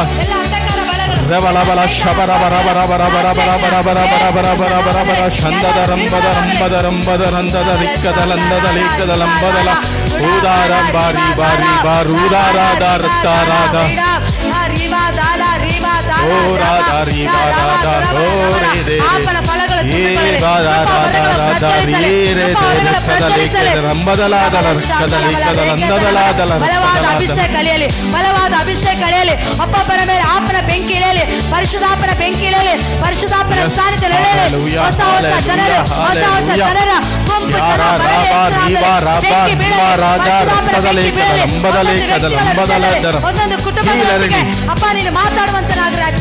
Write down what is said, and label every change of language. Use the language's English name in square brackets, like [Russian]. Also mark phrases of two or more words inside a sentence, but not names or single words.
[Kannada] Revalabala shabarabarabarabarabarabarabarabarabarabarabarabara shandadarambadarambadarambadarandada rikkadalandadalekadalambadala udaram bari bari barudara rattarada o rada ribada o re de e bada rada rada re re de rikkadalekadalambadaladala rikkadalekadalandadaladala ಅಭಿಷೇಕ ಕಳೆಯಲಿ, ಬಲವಾದ ಅಭಿಷೇಕ ಕಳೆಯಲಿ. ಅಪ್ಪನ ಮೇಲೆ ಆಪನ ಬೆಂಕಿ ಇಳಿಯಲಿ, ಪರಿಶುದ್ಧಾಪನ ಬೆಂಕಿ ಇಳಿಯಲಿ, ಪರಿಶುದ್ಧಾಪನ ಸಾನ್ನಿಧ್ಯ ಇಳಿಯಲಿ. ಹೊಸ ಹೊಸ ಜನರ ಹೊಸ ಹೊಸ ಜನರ ಗುಂಪು ಒಂದೊಂದು ಕುಟುಂಬಕ್ಕೆ ಅಪ್ಪ ನೀನು ಮಾತಾಡುವಂತ ನಾಗರಾಜ.